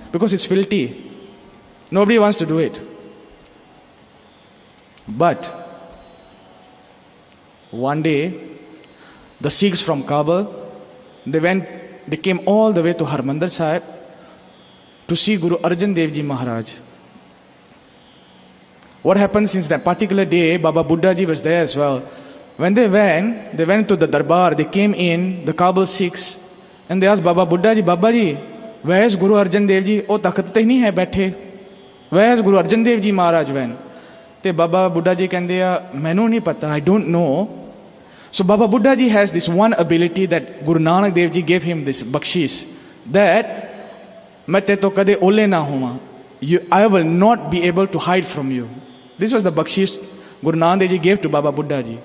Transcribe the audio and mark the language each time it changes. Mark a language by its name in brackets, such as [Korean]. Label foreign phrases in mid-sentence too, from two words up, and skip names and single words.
[English] Because it's filthy. Nobody wants to do it. But one day, the Sikhs from Kabul, they came all the way to Harmandir Sahib to see Guru Arjan Dev Ji Maharaj. What happened since that particular day, Baba Buddha Ji was there as well. When they went to the Darbar, they came in, the Kabul Sikhs, and they asked Baba Buddha Ji, where is Guru Arjan Dev Ji? [Punjabi] ਓਹ, ਤਖ਼ਤ ਤੇ ਨਹੀਂ ਹੈ ਬੈਠੇ. [English] Where is Guru Arjan Dev Ji Maharaj went? [Punjabi] ਤੇ ਬਾਬਾ ਬੁੱਢਾ ਜੀ ਕਹਿੰਦੇ, ਮੈਨੂੰ ਨਹੀਂ ਪਤਾ, [English] I don't know. So Baba Buddha Ji has this one ability that Guru Nanak Dev Ji gave him, this bakshish, that [Punjabi] ਮੈਂ ਤੇ ਤੋਂ ਕਦੇ ਓਹਲੇ ਨਾ ਹੋਵਾਂ. [English] I will not be able to hide from you. This was the bakshish Guru Nanak Dev Ji gave to Baba Buddha Ji.